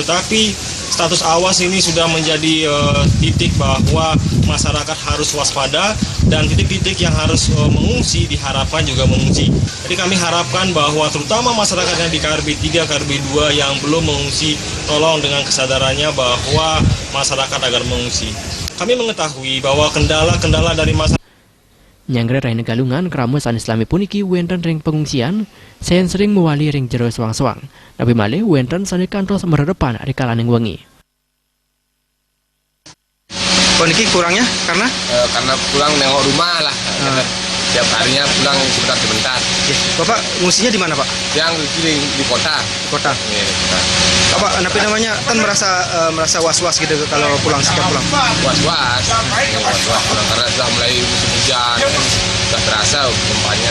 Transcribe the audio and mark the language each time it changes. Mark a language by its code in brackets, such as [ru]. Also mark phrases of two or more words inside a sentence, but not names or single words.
[id] Tetapi status awas ini sudah menjadi titik bahwa masyarakat harus waspada dan titik-titik yang harus mengungsi diharapkan juga mengungsi. Jadi kami harapkan bahwa terutama masyarakat yang di KRB 3, KRB 2 yang belum mengungsi, tolong dengan kesadarannya bahwa masyarakat agar mengungsi. Kami mengetahui bahwa kendala-kendala dari masyarakat [ban] Nyangre Raine Galungan krama sane Islami puniki wenten ring pengungsian, sen sering mewali ring jero swang-swang. Napi malih wenten sane kantos meredepan ari kalaning wengi. [id] Niki kurangnya karena pulang nengok rumah lah. Tiap harinya pulang sebentar. Bapak ngungsinya di mana, Pak? Yang di kota. Kota. Iya, di kota. Bapak napi namanya kan merasa was-was gitu kalau pulang setiap pulang. Was-was pulang karena sudah mulai musim hujan, sudah terasa gempanya.